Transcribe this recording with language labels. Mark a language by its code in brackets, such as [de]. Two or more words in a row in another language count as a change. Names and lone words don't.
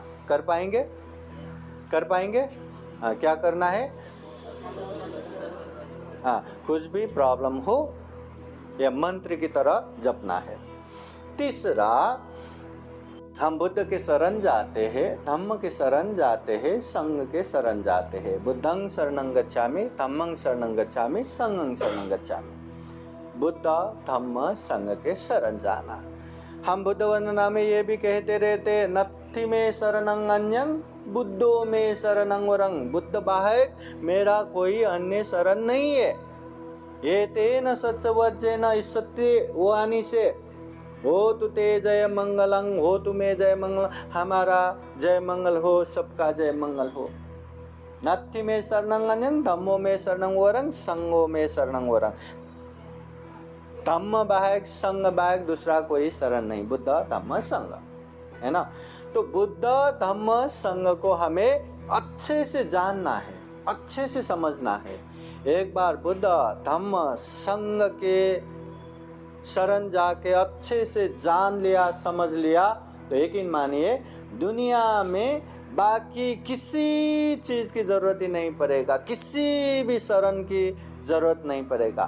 [hi] कर पाएंगे? कर पाएंगे? हाँ, क्या करना है? हाँ, कुछ भी प्रॉब्लम हो या मंत्र की तरह जपना है। तीसरा, हम बुद्ध के शरण जाते हैं, धम्म के शरण जाते हैं, संघ के शरण जाते हैं। [pi] बुद्धं शरणं गच्छामि, धम्मं शरणं गच्छामि, संघं शरणं गच्छामि। [hi] बुद्ध धम्म संघ के शरण जाना। हम बुद्ध वंदना में ये भी कहते रहते, [pi] नत्थि में शरणं अन्यं बुद्धो में शरणं वरं, [hi] बुद्ध बाहेक मेरा कोई अन्य शरण नहीं है। [pi] ये तेन सच्चवज्जेन, [hi] इस सत्य वाणी से, [pi] हो तु ते जय मंगलं, हो तु मे जय मंगल, [hi] हमारा जय मंगल हो, सबका जय मंगल हो। [pi] नत्थि में शरणं अन्यं, धम्मो में शरणं वरं, संघो में शरणं वरं। [hi] धम्म बाहेक, संघ बाहेक दूसरा कोई शरण नहीं, बुद्ध धम्म संघ, है ना। तो बुद्ध धम्म संघ को हमें अच्छे से जानना है, अच्छे से समझना है। एक बार बुद्ध धम्म संघ के शरण जाके अच्छे से जान लिया, समझ लिया, तो यकीन मानिए दुनिया में बाकी किसी चीज़ की ज़रूरत ही नहीं पड़ेगा, किसी भी शरण की ज़रूरत नहीं पड़ेगा।